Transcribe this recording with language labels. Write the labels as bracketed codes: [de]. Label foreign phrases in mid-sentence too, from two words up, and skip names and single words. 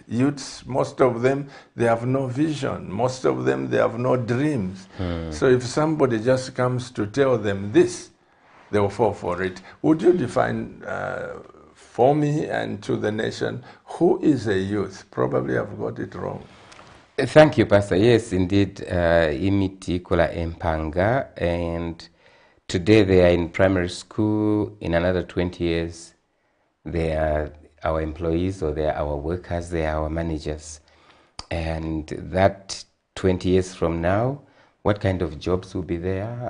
[en] Youths, most of them, they have no vision. Most of them, they have no dreams. So if somebody just comes to tell them this, they will fall for it. Would you define for me and to the nation, who is a youth? Probably I've got it wrong. Thank you, Pastor. Yes, indeed, [bem] imiti kula empanga, [en] and today they are in primary school. In another 20 years, they are our employees, or they are our workers, they are our managers. And that 20 years from now, what kind of jobs will be there?